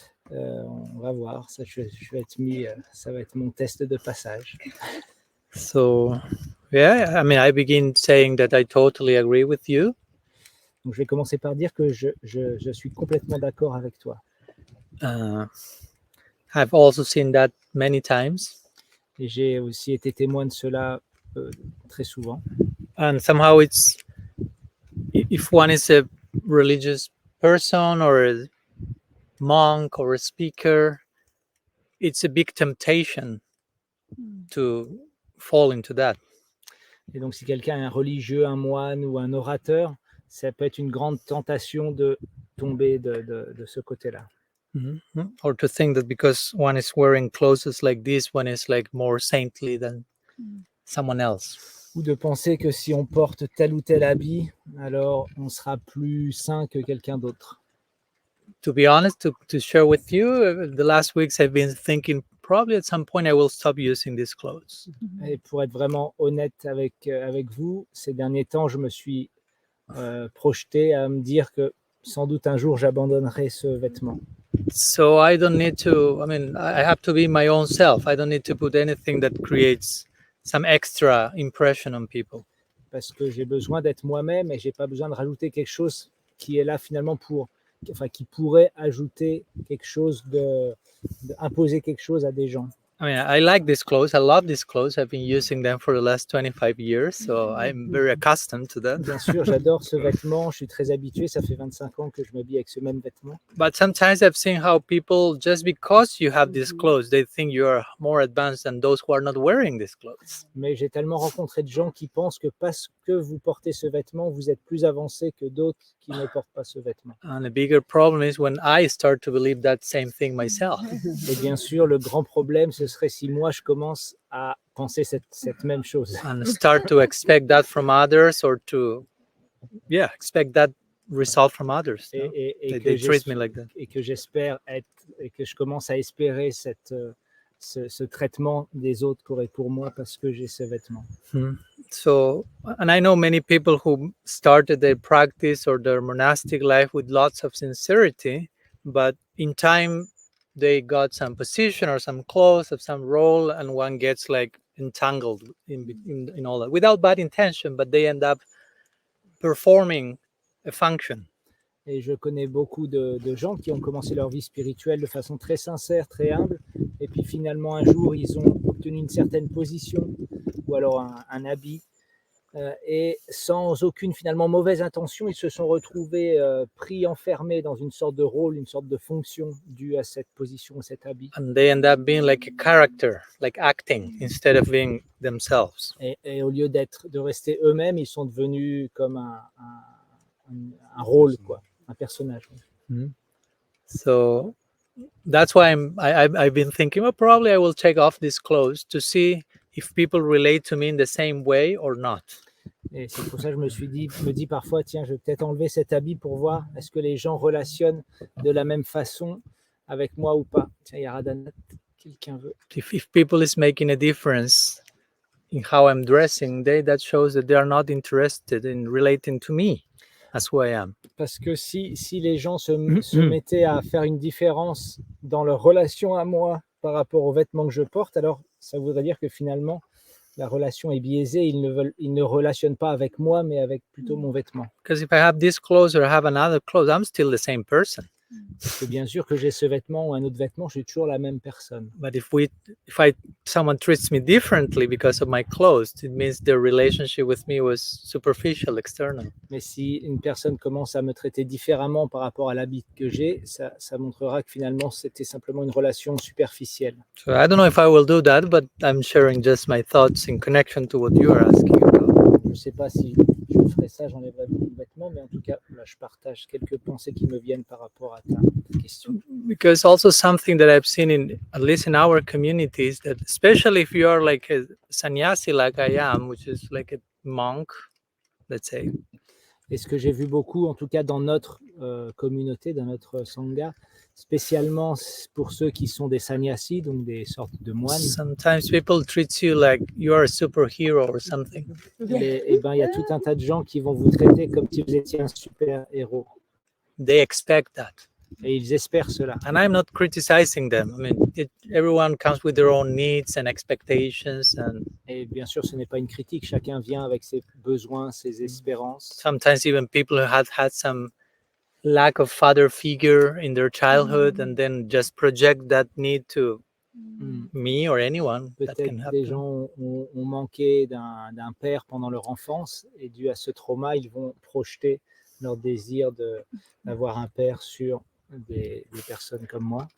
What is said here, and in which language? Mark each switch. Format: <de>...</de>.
<fr>On va voir, ça, je vais être mis, ça va être mon test de passage.</fr> <en>So, yeah, I mean, I begin saying that I totally agree with you.</en> <fr>Donc, je vais commencer par dire que je suis complètement d'accord avec toi.</fr> <en>I've also seen that many times.</en> <fr>Et j'ai aussi été témoin de cela très souvent.</fr> <en>And somehow it's, if one is a religious person or a monk or a speaker, it's a big temptation to fall into that.</en> <fr>Et donc, si quelqu'un est un religieux, un moine ou un orateur, ça peut être une grande tentation de tomber de ce côté-là.</fr> <en>Or to think that because one is wearing clothes like this, one is like more saintly than someone else.</en> <fr>Ou de penser que si on porte tel ou tel habit, alors on sera plus saint que quelqu'un d'autre.</fr> <en>To be honest, to share with you, the last weeks I've been thinking probably at some point I will stop using these clothes.</en> <fr>Et pour être vraiment honnête avec vous, ces derniers temps, je me suis projeté à me dire que sans doute un jour j'abandonnerai ce vêtement.</fr> <en>So I don't need to, I mean, I have to be my own self. I don't need to put anything that creates some extra impression on people.</en> <fr>Parce que j'ai besoin d'être moi-même et j'ai pas besoin de rajouter quelque chose qui est là finalement qui pourrait ajouter quelque chose imposer quelque chose à des gens.</fr> <en>I mean, I like these clothes. I love these clothes. I've been using them for the last 25 years, so I'm very accustomed to that.</en> <fr>Bien sûr, j'adore ce vêtement. Je suis très habitué. Ça fait 25 ans que je m'habille avec ce même vêtement.</fr> <en>But sometimes I've seen how people, just because you have these clothes, they think you are more advanced than those who are not wearing these clothes.</en> <fr>Mais j'ai tellement rencontré de gens qui pensent que parce que vous portez ce vêtement, vous êtes plus avancé que d'autres qui ne portent pas ce vêtement.</fr> <en>And the bigger problem is when I start to believe that same thing myself.</en> <fr>Et bien sûr, le grand problème, ce serait si moi, je commence à penser cette même chose.</fr> <en>And start to expect that from others, or to, expect that result from others.</en> <fr>Et</fr> <en>They treat me like that.</en> <fr>Et que j'espère et que je commence à espérer ce traitement des autres pour moi parce que j'ai ce vêtement.</fr> <en>So, and I know many people who started their practice or their monastic life with lots of sincerity, but in time they got some position or some clothes of some role, and one gets like entangled in all that without bad intention, but they end up performing a function.</en> <fr>Et je connais beaucoup de gens qui ont commencé leur vie spirituelle de façon très sincère, très humble, et puis finalement un jour ils ont obtenu une certaine position ou alors un habit, et sans aucune finalement mauvaise intention, ils se sont retrouvés pris, enfermés dans une sorte de rôle, une sorte de fonction due à cette position, à cet habit.</fr> <en>And they end up being like a character, like acting, instead of being themselves.</en> <fr>Et au lieu de rester eux-mêmes, ils sont devenus comme un rôle, quoi, un personnage.</fr> <en>So that's why I've been thinking, well, probably I will take off these clothes to see if people relate to me in the same way or not.</en> <fr>Et c'est pour ça que je me dis parfois, tiens, je vais peut-être enlever cet habit pour voir est-ce que les gens relationnent de la même façon avec moi ou pas. Tiens, il y a Radhanat, quelqu'un veut.</fr> <en>If people is making a difference in how I'm dressing, that shows that they are not interested in relating to me. as who I am.</en> <fr>Parce que si les gens se mettaient à faire une différence dans leur relation à moi par rapport aux vêtements que je porte, alors ça voudrait dire que finalement, la relation est biaisée. Ils ne relationnent pas avec moi, mais avec plutôt mon vêtement.</fr> <en>Because if I have this clothes or I have another clothes, I'm still the same person.</en> <fr>Parce que bien sûr que j'ai ce vêtement ou un autre vêtement, je suis toujours la même personne.</fr> <en>But if someone treats me differently because of my clothes, it means their relationship with me was superficial, external.</en> <fr>Mais si une personne commence à me traiter différemment par rapport à l'habit que j'ai, ça montrera que finalement c'était simplement une relation superficielle.</fr> <en>So I don't know if I will do that, but I'm sharing just my thoughts in connection to what you are asking about.</en> <fr>Je ne sais pas si je ferai ça, j'enlèverai beaucoup de vêtements, mais en tout cas, là, je partage quelques pensées qui me viennent par rapport à ta question.</fr> <en>Because also something that I've seen at least in our communities, that especially if you are like a sannyasi like I am, which is like a monk, let's say.</en> <fr>Et ce que j'ai vu beaucoup, en tout cas dans notre communauté, dans notre sangha, spécialement pour ceux qui sont des sannyasis, donc des sortes de moines.</fr> <en>Sometimes people treat you like you are a superhero or something.</en> <fr>Et ben, il y a tout un tas de gens qui vont vous traiter comme si vous étiez un super héros.</fr> <en>They expect that.</en> <fr>Et ils espèrent cela.</fr> <en>And I'm not criticizing them. I mean, everyone comes with their own needs and expectations.</en> <fr>Et bien sûr, ce n'est pas une critique. Chacun vient avec ses besoins, ses espérances.</fr> <en>Sometimes even people who had some lack of father figure in their childhood and then just project that need to me or anyone.</en> <fr>Peut-être des gens ont manqué d'un père pendant leur enfance et dû à ce trauma, ils vont projeter leur désir d'avoir un père sur des personnes comme moi.</fr>